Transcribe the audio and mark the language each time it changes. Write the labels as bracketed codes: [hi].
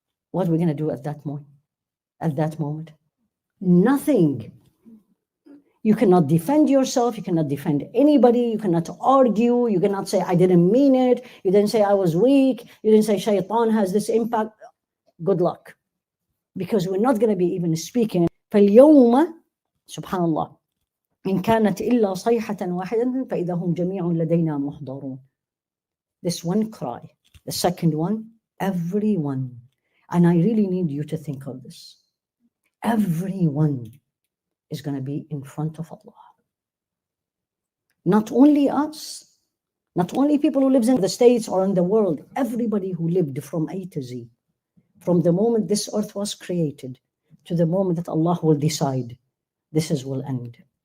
[en] What are we going to do at that moment? At that moment? Nothing. You cannot defend yourself. You cannot defend anybody. You cannot argue. You cannot say, I didn't mean it. You didn't say I was weak. You didn't say shaitan has this impact. Good luck. Because we're not going to be even speaking. [ar] فَالْيَوْمَ سبحان الله إن كانت إلا صيحة واحدة فإذا هم جميع لدينا محضرون. [en] This one cry. The second one, everyone. And I really need you to think of this. Everyone is going to be in front of Allah. Not only us, not only people who live in the States or in the world, everybody who lived from A to Z, from the moment this earth was created to the moment that Allah will decide this will end.